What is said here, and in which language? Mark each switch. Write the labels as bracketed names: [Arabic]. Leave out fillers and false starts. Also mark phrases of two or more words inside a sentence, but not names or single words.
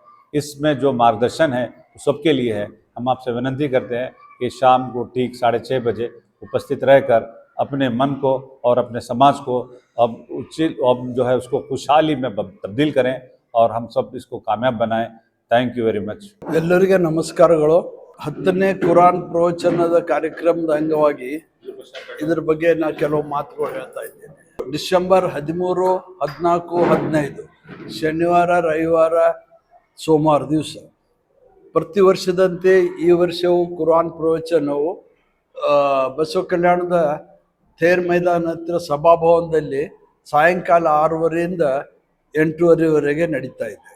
[Hindi] इसमें जो मार्गदर्शन है वो सबके लिए है। हम आपसे विनती करते हैं कि शाम को ठीक 6:30 बजे उपस्थित रहकर अपने मन को और अपने समाज को अब जो है उसको खुशहाली में तब्दील करें और हम सब इसको कामयाब बनाएं। [English] Thank you very much. [Kannada] ಎಲ್ಲರಿಗೆ ನಮಸ್ಕಾರಗಳು। 10ನೇ ಕುರಾನ್ ಪ್ರವಚನದ ಕಾರ್ಯಕ್ರಮದ ಅಂಗವಾಗಿ ಇದರ ಬಗ್ಗೆ ನಾನು ಕೆಲವು ಮಾತುಗಳು ಹೇಳ್ತಾ ಇದ್ದೇನೆ. ಡಿಸೆಂಬರ್ 13, 14, 15 ಶನಿವಾರ, ರವಿವಾರ, ಸೋಮವಾರ ದಿವಸ ಪ್ರತಿ ವರ್ಷದಂತೆ ಈ ವರ್ಷವೂ ಕುರಾನ್ ಪ್ರವಚನವು ಬಸವ ಕಲ್ಯಾಣದ ತೇರ್ ಮೈದಾನ ಹತ್ತಿರ ಸಭಾಭವನದಲ್ಲಿ ಸಾಯಂಕಾಲ 6:30ರಿಂದ 8:30ವರೆಗೆ ನಡೀತಾ ಇದೆ.